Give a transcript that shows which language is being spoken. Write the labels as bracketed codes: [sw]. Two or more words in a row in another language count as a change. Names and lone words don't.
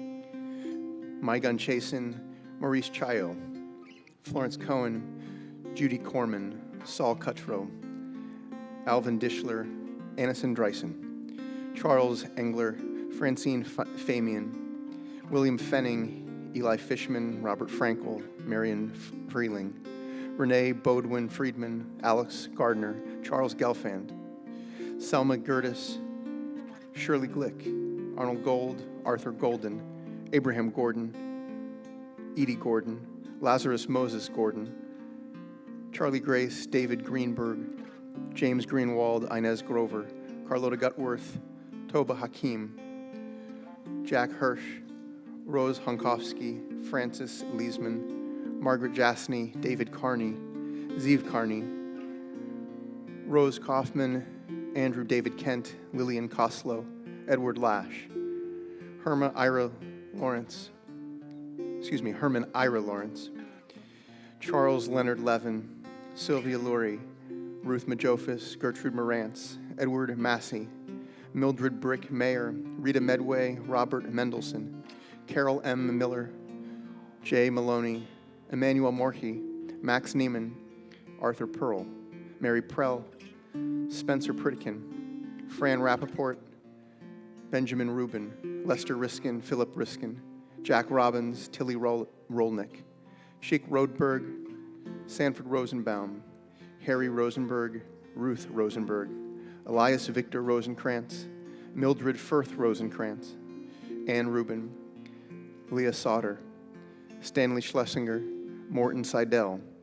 [en] Maigun Chasen, Maurice Chayo, Florence Cohen, Judy Corman, Saul Cuttrow, Alvin Dishler, Anison Dreisen, Charles Engler, Francine Famian, William Fenning, Eli Fishman, Robert Frankel, Marion Freeling, Renee Bodwin Friedman, Alex Gardner, Charles Gelfand, Selma Gertis, Shirley Glick, Arnold Gold, Arthur Golden, Abraham Gordon, Edie Gordon, Lazarus Moses Gordon, Charlie Grace, David Greenberg, James Greenwald, Inez Grover, Carlota Gutworth, Toba Hakim, Jack Hirsch, Rose Honkowski, Francis Leesman, Margaret Jasny, David Carney, Zeev Carney, Rose Kaufman, Andrew David Kent, Lillian Koslow, Edward Lash, Herman Ira Lawrence, Charles Leonard Levin, Sylvia Lurie, Ruth Majofis, Gertrude Morantz, Edward Massey, Mildred Brick Mayer, Rita Medway, Robert Mendelson, Carol M. Miller, Jay Maloney, Emmanuel Morkey, Max Neiman, Arthur Pearl, Mary Prell, Spencer Pritikin, Fran Rappaport, Benjamin Rubin, Lester Riskin, Philip Riskin, Jack Robbins, Tilly Rolnick, Sheik Rodberg, Sanford Rosenbaum, Harry Rosenberg, Ruth Rosenberg, Elias Victor Rosenkrantz, Mildred Firth Rosenkrantz, Ann Rubin, Leah Sauter, Stanley Schlesinger, Morton Seidel,